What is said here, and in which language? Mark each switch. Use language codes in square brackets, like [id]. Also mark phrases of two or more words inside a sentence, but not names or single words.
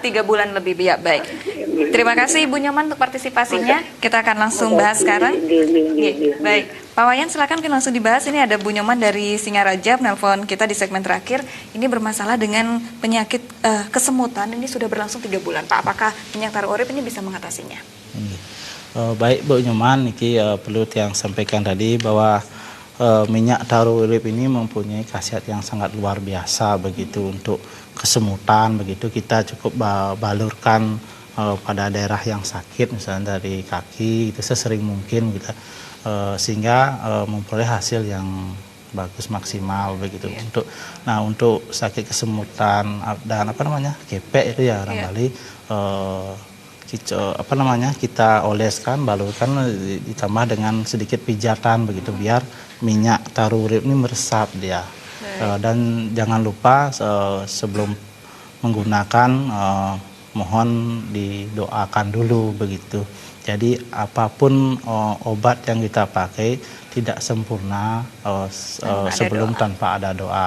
[id] 3 bulan lebih ya, baik. Terima kasih Ibu Nyoman untuk partisipasinya. Kita akan langsung bahas sekarang. Baik, Pak Wayan silakan langsung dibahas. Ini ada Bu Nyoman dari Singaraja menelpon kita di segmen terakhir. Ini bermasalah dengan penyakit kesemutan. Ini sudah berlangsung 3 bulan. Pak, apakah minyak taru urip ini bisa mengatasinya? Baik Bu Nyoman, ini perlu yang sampaikan tadi bahwa minyak taru urip ini mempunyai khasiat yang sangat luar biasa begitu untuk kesemutan begitu. Kita cukup balurkan pada daerah yang sakit, misalnya dari kaki itu sesering mungkin gitu, sehingga memperoleh hasil yang bagus maksimal begitu. Untuk sakit kesemutan dan kepek itu ya orang Bali, kita oleskan, balurkan, ditambah dengan sedikit pijatan begitu biar minyak taru urip ini meresap dia. Dan jangan lupa sebelum menggunakan mohon didoakan dulu begitu. Jadi apapun obat yang kita pakai tidak sempurna sebelum tanpa ada doa.